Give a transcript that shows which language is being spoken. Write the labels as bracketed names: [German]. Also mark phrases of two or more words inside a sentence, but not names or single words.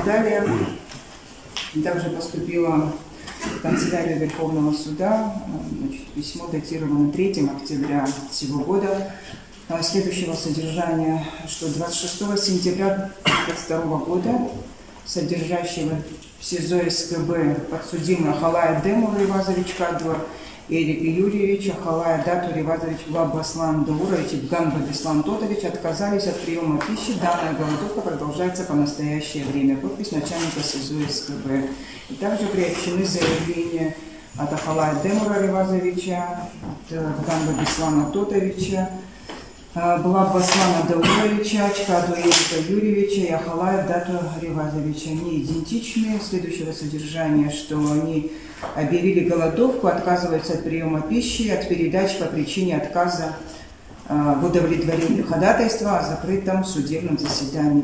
[Russian] Далее также поступило в канцелярию Верховного суда, значит, письмо датировано 3 октября сего года, следующего содержания, что 26 сентября 2022 года содержащего в СИЗО СКБ подсудимый Ахалая Демур Ревазович Каду Эрик Юрьевич, Ахалая Дату Ревазович Глаба Аслан Даурович и Ганба Беслан Тотович отказались от приема пищи. Данная голодовка продолжается по настоящее время. Подпись начальника СИЗО СКБ. И также приобщены заявления от Ахалая Демура Ревазовича, от Ганба Беслана Тотовича Блаббаслана Дауловича, Чкаду Эрика Юрьевича и Ахалая Дату Ревазовича. Они идентичны, следующего содержания, что они объявили голодовку, отказываются от приема пищи, от передач по причине отказа в удовлетворении ходатайства о закрытом судебном заседании.